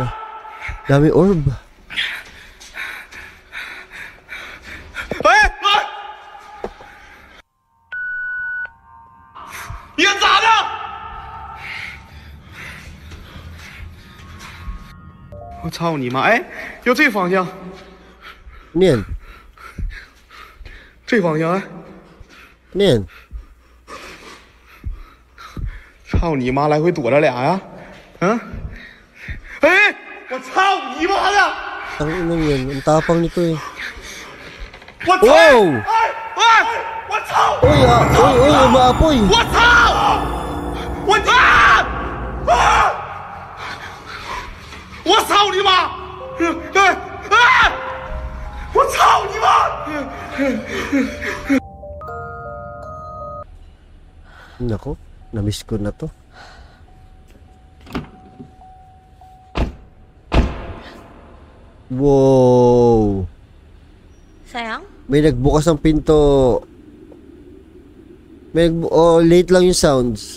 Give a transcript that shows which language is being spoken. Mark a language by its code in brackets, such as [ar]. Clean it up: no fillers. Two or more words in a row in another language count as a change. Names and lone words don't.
[tl] Dami orb. [zh] 我操你妈！哎，要这方向， [tl] Ano yan? [zh] 这方向哎！ [tl] Ano yan? [zh] 操你妈！来回躲着俩呀！啊！哎！我操你妈的！ [tl] Tangina yan. Ang tapang nito eh. [zh] 我操！ [en] Wow! [zh] 哎！我操！ [tl] Uy ah! Uy! Uy! Umaapoy! [zh] 我操！我啊！啊！我操你妈！啊！我操你妈！ [tl] Nako, na-miss ko na to. [en] Wow. [tl] Sayang? May nagbukas ng pinto. Oh, late lang yung sounds.